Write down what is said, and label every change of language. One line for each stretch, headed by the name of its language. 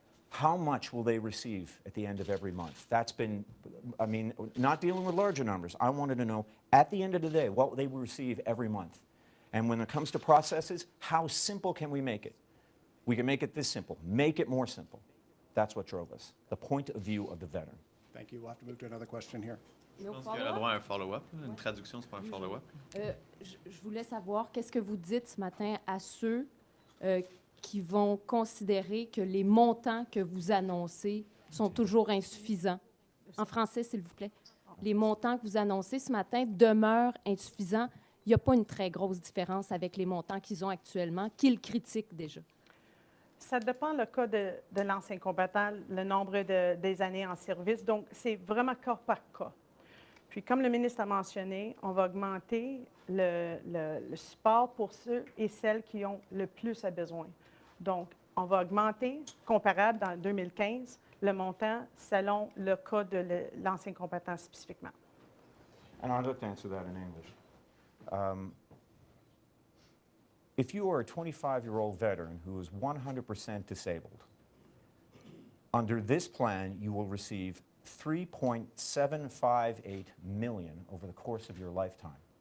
English: How much will they receive at the end of every month? That's been, I mean, not dealing with larger numbers. I wanted to know, at the end of the day, what they will receive every month. And when it comes to processes, how simple can we make it? We can make it this simple. Make it more simple. That's what drove us, the point of view of the veteran. Thank you. We'll have to move to another question here. No
French: Je pense qu'elle a
English: follow-up?
French: droit à un follow-up. Une traduction, c'est pas un follow-up. Je voulais savoir, qu'est-ce que vous dites ce matin à ceux qui vont considérer que les montants que vous annoncez sont toujours insuffisants? En français, s'il vous plaît. Les montants que vous annoncez ce matin demeurent insuffisants. Il n'y a pas une très grosse différence avec les montants qu'ils ont actuellement, qu'ils critiquent déjà. Ça dépend le cas de l'ancien combattant, le nombre des années en service. Donc, c'est vraiment cas par cas. Puis, comme le ministre a mentionné, on va augmenter le support pour ceux et celles qui ont le plus à besoin. Donc, on va augmenter, comparable dans 2015, le montant selon le cas de l'ancien combattant spécifiquement.
English: And I'd like to answer that in English. If you are a 25-year-old veteran who is 100% disabled, under this plan, you will receive $3.758 million over the course of your lifetime.